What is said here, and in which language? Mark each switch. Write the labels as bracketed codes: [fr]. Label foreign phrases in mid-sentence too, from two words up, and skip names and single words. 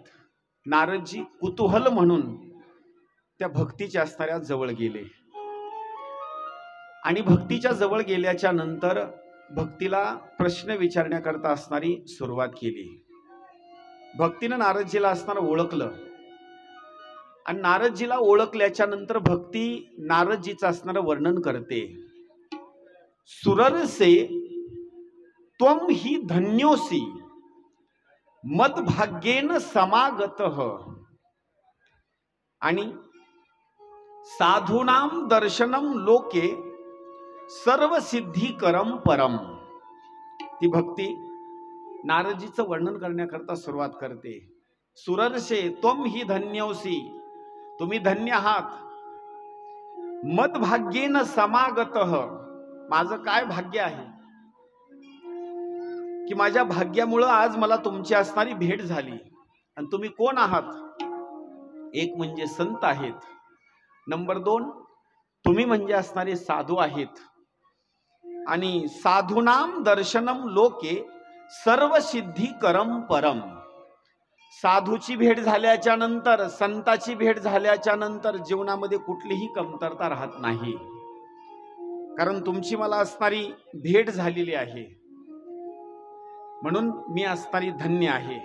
[mr] नारदजी कुतूहल म्हणून त्या भक्तीच्या असणाऱ्या जवळ गेले आणि भक्तीच्या जवळ गेल्याच्या नंतर भक्तीला प्रश्न विचारण्याकरता असणारी सुरुवात केली। भक्तीनं नारदजीला असणारं ओळखलं आणि नारदजीला ओळखल्याच्या नंतर भक्ती नारदजीचं असणारं वर्णन करते। [sa] सुररसे त्वं हि धन्योसी मद भाग्येन समागतः आणि साधूनाम दर्शनम लोके सर्व सिद्धीकरम परम। [mr] ती भक्ती नारदजीचं वर्णन करण्याकरता सुरुवात करते। [sa] सुरर्षे त्वं हि धन्योसी, [mr] तुम्ही धन्य आहात। [sa] मद भाग्येन समागतः, [mr] माझं काय भाग्य आहे की माझ्या भाग्यामुळे आज मला तुमची असणारी भेट झाली। आणि तुम्ही कोण आहात? एक म्हणजे संत आहेत, नंबर 2 तुम्ही म्हणजे असणारे साधू आहेत आणि [sa] साधूनाम दर्शनम लोके सर्व सिद्धीकरम परम। [mr] साधूची भेट झाल्याच्या नंतर, संताची भेट झाल्याच्या नंतर जीवनामध्ये कुठलीही कमतरता राहत नाही, कारण तुमची मला असणारी भेट झालेली आहे म्हणून मी असणारी धन्य आहे।